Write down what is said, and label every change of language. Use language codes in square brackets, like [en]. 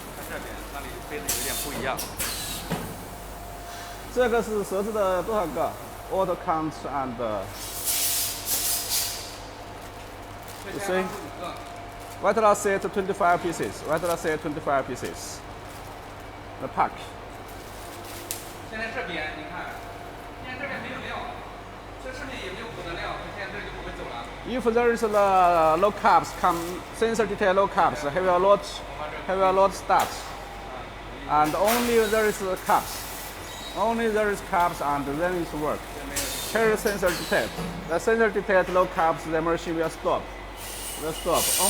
[zh] 这边那里飞的有点不一样。这个是设置的多少个 ？ [en] Auto count and you see? Vitala set 25 pieces. Vitala set 25 pieces. The pack. [zh] 现在这边你看，现在这边没有料，这上面也没有补的料，现在这就不会走了。 [en] If there is the low caps, sensor detect low caps, have a lot start, and only there is caps. Only there is caps and then it work. Here is sensor detect. The sensor detect low caps, the machine will stop. Will stop.